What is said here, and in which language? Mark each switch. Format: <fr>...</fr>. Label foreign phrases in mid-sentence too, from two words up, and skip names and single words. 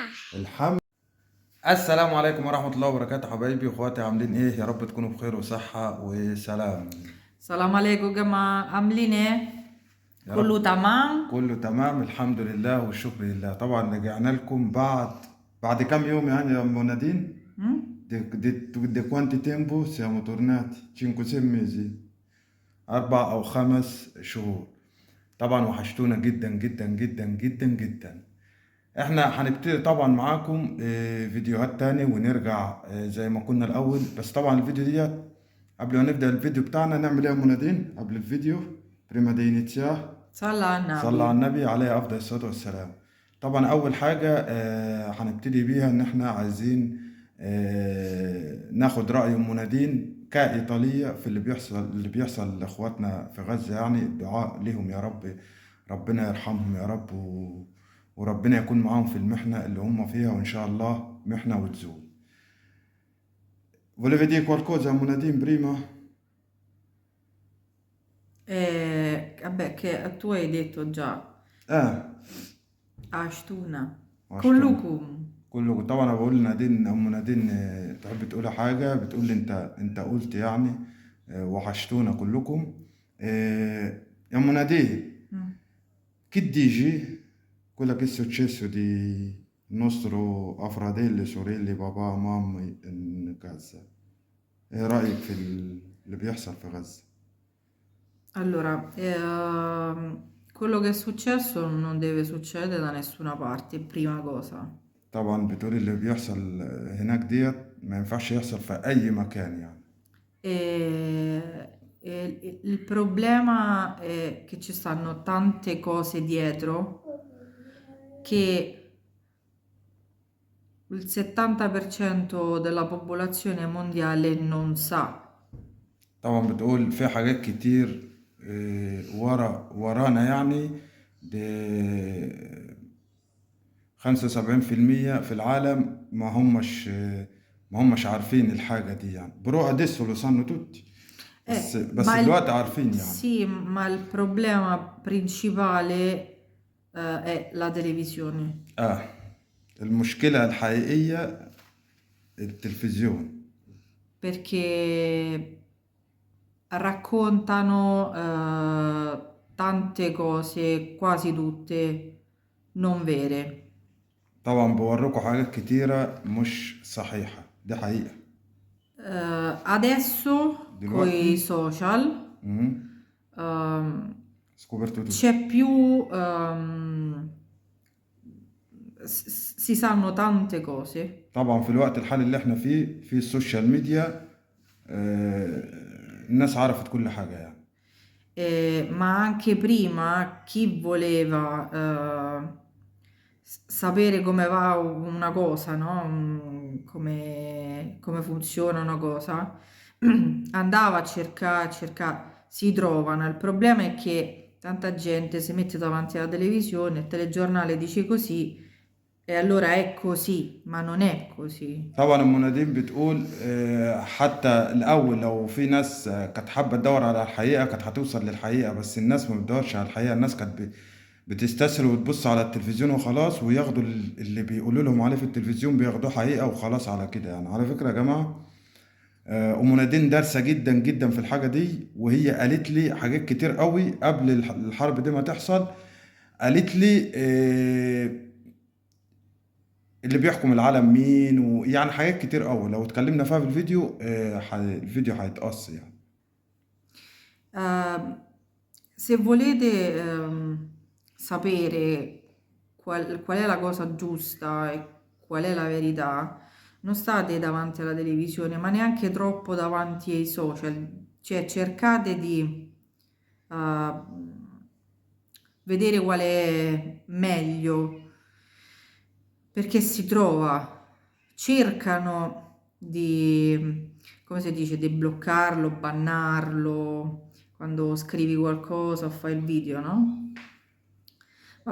<ar>السلام عليكم ورحمة الله وبركاته حبايبي واخواتي، عاملين ايه؟ يا رب تكونوا بخير وصحة وسلام. السلام عليكم يا جماعة، عاملين ايه؟ يا كله رب تمام؟ كله تمام الحمد لله والشكر لله. طبعا رجعنا لكم بعد كام يوم يعني يا ام نادين. مم؟</ar> <it>di quanti tempo siamo tornati?</it> <ar>5-6 mesi، 4 أو 5 شهور. طبعا وحشتونا جدا جدا جدا جدا جدا. احنا هنبتدي طبعا معاكم فيديوهات تاني ونرجع زي ما كنا الاول. بس طبعا الفيديو ديت قبل ما نبدأ الفيديو بتاعنا نعمل ايه يا منادين قبل الفيديو؟</ar> <it>prima di inizia</it> <ar>صلى على صلى على النبي. النبي عليه افضل الصلاة والسلام. طبعا اول حاجة هنبتدي بيها ان احنا عايزين ناخد رأي ام منادين كإيطالية في اللي بيحصل لاخواتنا في غزة. يعني الدعاء ليهم يا رب، ربنا يرحمهم يا رب وربنا يكون معاهم في المحنة اللي هم فيها، وإن شاء الله محنة وتزول.</ar> <it>Volevi dire qualcosa, Munadin, prima? Vabbè, che tu hai detto già,</it> <ar>آه Ashtuna. وعشتونا كلكم. كله. طبعا أنا بقول لنادين، أم نادين تحب تقول حاجة؟ بتقول لي أنت قلت يعني وحشتونا كلكم. يا أم نادين، Mm.</ar> <it>che dici quello che è successo di nostro fratello, sorelle, papà, mamma in Gaza؟</it> <ar>إيه رأيك في اللي بيحصل في غزة؟</ar> <it>Allora, quello che è successo non deve succedere da nessuna parte, prima cosa.</it> <ar>طبعا بتقول اللي بيحصل هناك ديت ما ينفعش يحصل في أي مكان يعني.</ar> <it>Il problema è che ci stanno tante cose dietro che il 70% della popolazione mondiale non sa.</it> <ar>طبعا بتقول في حاجات كتير ورانا يعني. ب 75% في العالم ما همش عارفين الحاجة دي يعني.</ar> <it>برو adesso lo sanno tutti،</it> <ar>بس</ar> <it>Ma</it> <ar>دلوقتي عارفين يعني.</ar> <it>sì, ma il problema principale è la televisione.</it> <ar>المشكلة الحقيقية التلفزيون.</ar> <it>Perché raccontano tante cose, quasi tutte non vere.</it> <ar>طبعا بوريكم حاجات كتيرة مش صحيحة، دي حقيقة.</ar> <it>Adesso con i</it> <ar>دلوقتي</ar> <it>social scoperto tutto. c'è più, si sanno tante cose.</it> <ar>طبعا في الوقت الحالي اللي احنا فيه في</ar> <en>social media</en> <ar>الناس عرفت كل حاجة يعني.</ar> <it>Ma anche prima chi voleva sapere come va una cosa, no? Come funziona una cosa, andava a cercare, si trovano. Il problema è che tanta gente si mette davanti alla televisione, il telegiornale dice così e allora è così, ma non è così.</it> <ar>طبعا المنادين بتقول حتى الأول لو في ناس كانت حابة تدور على الحقيقة كانت هتوصل للحقيقة، بس الناس ما بتدورش على الحقيقة. الناس كانت بتستسهل وتبص على التلفزيون وخلاص، وياخدوا اللي بيقولوا لهم عليه في التلفزيون بياخدوه حقيقة وخلاص على كده يعني. على فكرة يا جماعة، أم نادين دارسة جدا جدا في الحاجة دي، وهي قالت لي حاجات كتير قوي قبل الحرب دي ما تحصل. قالت لي اللي بيحكم العالم مين، ويعني حاجات كتير قوي لو اتكلمنا فيها في الفيديو الفيديو هيتقص يعني.</ar> <it>Se volete sapere qual è la cosa giusta e qual è la verità, non state davanti alla televisione, ma neanche troppo davanti ai social. Cioè cercate di vedere qual è meglio, perché si trova, cercano di, come si dice, di bloccarlo, bannarlo quando scrivi qualcosa o fai il video, no?</it>